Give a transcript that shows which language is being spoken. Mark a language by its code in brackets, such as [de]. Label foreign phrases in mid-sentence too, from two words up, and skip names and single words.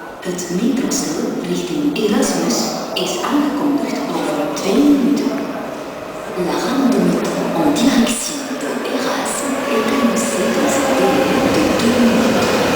[nl] Het metrostel richting Erasmus is aangekondigd over 2 minuten. [fr] La rame de métro en direction de Erasmus est annoncée dans un délai de 2 minutes.